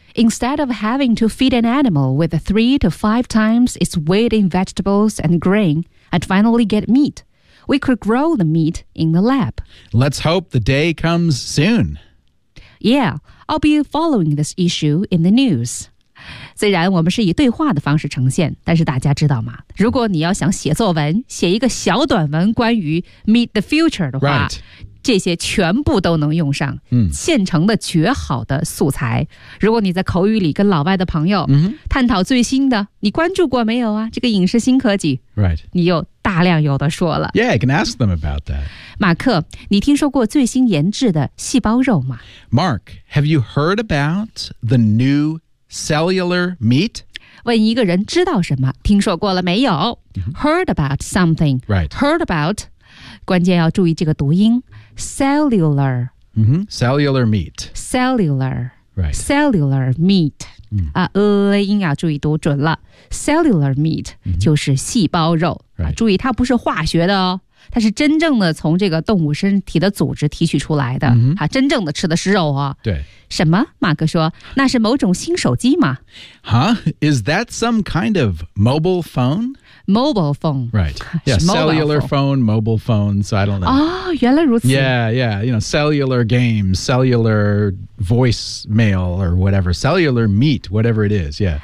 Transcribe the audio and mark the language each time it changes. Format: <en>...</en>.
<en>Instead of having to feed an animal with 3 to 5 times its weight in vegetables and grain and finally get meat, we could grow the meat in the lab. Let's hope the day comes soon. Yeah, I'll be following this issue in the news.</en> <zh>虽然我们是以对话的方式呈现，但是大家知道吗？如果你要想写作文，写一个小短文关于</zh> <en>Meet the Future</en> <zh>的话、</zh> <en>right.</en> <zh>这些全部都能用上、现成的绝好的素材。如果你在口语里跟老外的朋友、探讨最新的，你关注过没有啊？这个影视新科技、</zh> <en>right.</en> <zh>你有大量有的说了。</zh> <en>Yeah, I can ask them about that.</en> <zh>马克，你听说过最新研制的细胞肉吗？</zh> <en>Mark, have you heard about the newcellular meat?</en> <zh>问一个人知道什么，听说过了没有、</zh> <en>Heard about something. Right. Heard about.</en> <zh>关键要注意这个读音。Cellular.、</zh> <en>Cellular meat. Cellular. Right.</en> <zh>Cellular meat.、音要注意读准了。 Cellular meat、就是细胞肉、</zh> <en>right.</en> <zh>注意它不是化学的哦。它是真正的从这个动物身体的组织提取出来的、真正的吃的是肉啊。对。什么？马克说，那是某种新手机吗？</zh> <en>Huh? Is that some kind of mobile phone? Mobile phone. Right. Yeah, cellular phone, mobile phone, so I don't know.</en> <zh>哦，原来如此。</zh> <en>Yeah, yeah, you know, cellular games, cellular voicemail or whatever, cellular meat, whatever it is, yeah.</en>